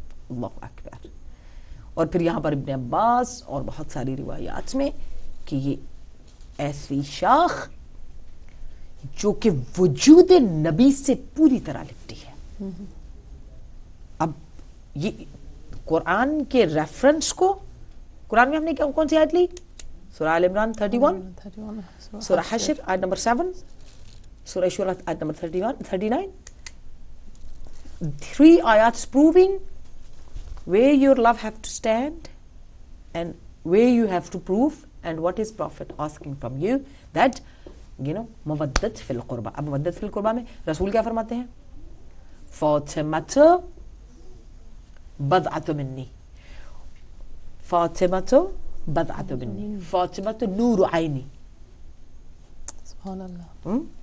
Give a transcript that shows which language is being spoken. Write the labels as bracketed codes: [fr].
[ur] اللہ اکبر. اور پھر یہاں پر ابن عباس اور بہت ساری روایات میں کہ یہ ایسی شاخ جو کہ وجود نبی سے پوری طرح لپٹی ہے. اب یہ قرآن کے ریفرنس کو، قرآن میں ہم نے کون سی آیت لی؟ سورہ آل عمران 31، سورہ حشر آیت نمبر 7، سورہ شورى آیت number 39. [en] 3 ayats proving where your love have to stand and where you have to prove and what is Prophet asking from you that مودت فی القربہ. [ur] اب مودت فی القربہ میں رسول کیا فرماتے ہیں؟ [ar] فاطمۃ بضعۃ منی، فاطمۃ بضعۃ منی، فاطمۃ نور عینی. [ur] سبحان اللہ.